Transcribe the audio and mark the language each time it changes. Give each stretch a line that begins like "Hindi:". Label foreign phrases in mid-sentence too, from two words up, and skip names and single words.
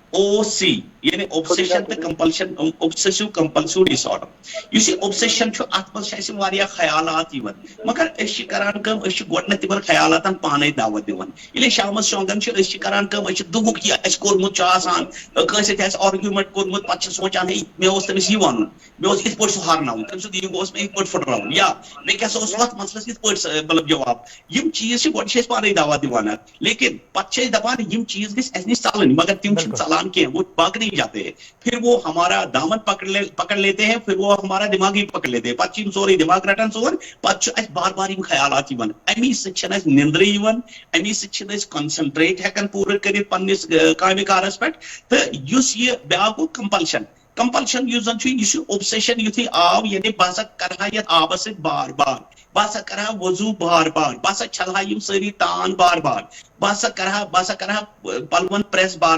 Kashmiri: او سی یعنی اوبسیشن تو کمپلشن
English: obsessive compulsive disorder
Kashmiri: یس یہ اوبسیشن ات مز واریاہ خیالات مگر کران گۄڈنیتھ تمن خیالاتن پانے دعوت دِوان ییٚلہِ شامس شونگان کران دُہُک یہ اَسہِ کوٚرمُت چھُ آسان کٲنٛسہِ سۭتۍ آسہِ آرگیومنٹ کوٚرمُت پتہٕ چھِ سونچان ہے مےٚ اوس تٔمِس یہِ وَنُن مےٚ اوس یِتھ پٲٹھۍ سُہ ہارناوُن تٔمۍ سُنٛد ایٖگو اوس مےٚ یِتھ پٲٹھۍ پھٕٹراوُن یا مےٚ کیٛاہ سا اوس اتھ مسلس یِتھ پٲٹھۍ مطلب جواب یِم چیٖز چھِ گۄڈٕ چھِ أسۍ پانے دعوت دِوان اتھ لیکن پتہٕ چھِ أسۍ دپان یِم چیٖز گژھِ اَسہِ نِش ژلٕنۍ مگر تِم چھِنہٕ ژلان کینٛہہ
Urdu: وہ باق نہیں جاتے ہیں پھر وہ ہمارا دامن پکڑ لیتے ہیں
Kashmiri: پھر وہ ہمارا دماغ ہی پکڑ لیتے ہیں پتہٕ چھِ یِم سورُے دماغ رٹان ژور پتہٕ چھُ اَسہِ بار بار یِم خیالات یِوان امی سۭتۍ چھنہٕ اَسہِ نیندرٕ یِوان امی سۭتۍ چھِنہٕ أسۍ کنسنٹریٹ ہٮ۪کان پوٗرٕ کٔرِتھ پننِس کامہِ کارس پٮ۪ٹھ تہٕ یُس یہِ بیٛاکھ گوٚو کمپلشن یُس زن چھُ یہِ چھُ اوبسیشن یُتھُے آو یعنی بہٕ ہسا کرٕہا یتھ آبس سۭتۍ بار بار بہٕ ہسا کرٕہا وضوٗ بار بار بہٕ ہسا چھلہا یِم سٲری تان بار بار بہٕ ہسا کرٕہا پلون پریس بار